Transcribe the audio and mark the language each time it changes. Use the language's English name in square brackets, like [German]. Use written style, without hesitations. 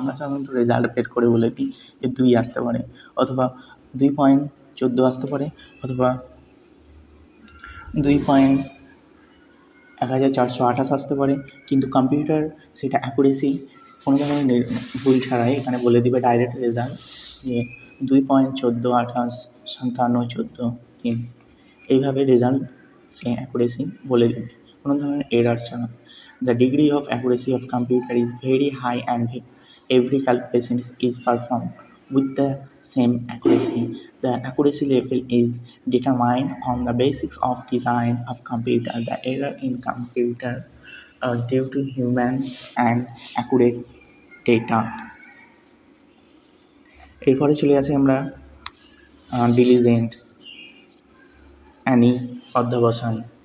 [Bangla] আমরা সাধারণত রেজাল্ট বের করে বলে দিই যে 2 আসতে পারে, অথবা 2.14 আসতে পারে, অথবা 2.1428 আসতে পারে। কিন্তু কম্পিউটার সেটা অ্যাকুরেসি কোনো ধরনের ভুল ছাড়াই এখানে বলে দিবে ডাইরেক্ট রেজাল্ট যে 2.14585714 এইভাবে রেজাল্ট সে অ্যাকুরেসি বলে দেবে কোনো ধরনের এরার ছাড়া। [English] The degree of accuracy of computer is very high and every calculation is performed with the same accuracy. The accuracy level is determined on the basis of design of computer. The error in computer are due to human and accurate data. [Bangla] এরপরে চলে আসি আমরা diligent Annie অধ্যবসায়।